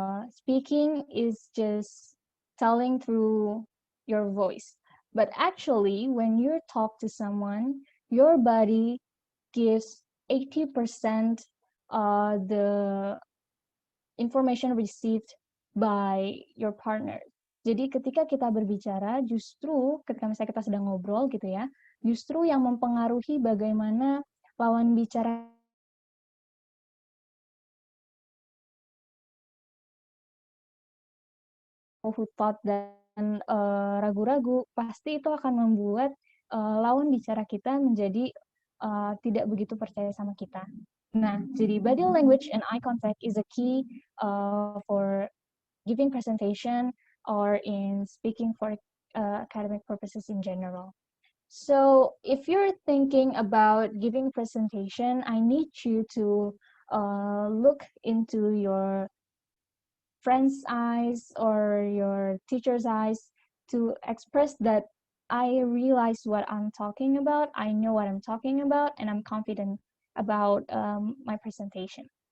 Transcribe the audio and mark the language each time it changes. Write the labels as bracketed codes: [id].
[en] Speaking is just telling through your voice. But actually, when you talk to someone, your body gives 80% the information received by your partner. [id] Jadi ketika kita berbicara, justru ketika misalnya kita sedang ngobrol gitu ya, justru yang mempengaruhi bagaimana lawan bicara who thought dan ragu-ragu, pasti itu akan membuat lawan bicara kita menjadi tidak begitu percaya sama kita. [en] Nah, jadi body language and eye contact is a key for giving presentation or in speaking for academic purposes in general. So if you're thinking about giving presentation, I need you to look into your friend's eyes or your teacher's eyes to express that I realize what I'm talking about, I know what I'm talking about, and I'm confident about my presentation.